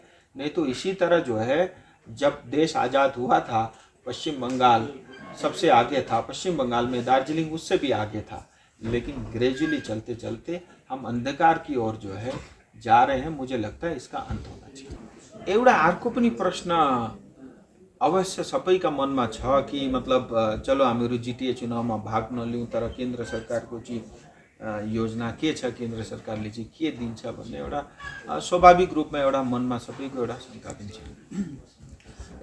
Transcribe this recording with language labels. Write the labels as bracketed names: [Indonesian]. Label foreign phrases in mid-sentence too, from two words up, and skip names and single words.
[Hindi] नहीं तो इसी तरह जो है, जब देश आज़ाद हुआ था पश्चिम बंगाल सबसे आगे था, पश्चिम बंगाल में दार्जिलिंग उससे भी आगे था, लेकिन ग्रेजुअली चलते चलते हम अंधकार की ओर जो है जा रहे हैं। मुझे लगता है इसका अंत होना चाहिए। [Nepali] एउटा अर्को पनि प्रश्न अवश्य सबैका मनमा छ कि मतलब चलो हामीहरू जिटिए चुनावमा भाग नलिउँ, तर केन्द्र सरकारको चाहिँ योजना के छ, केन्द्र सरकारले चाहिँ के दिन्छ भन्ने एउटा स्वाभाविक रूपमा एउटा मनमा सबैको एउटा शङ्का पनि छ।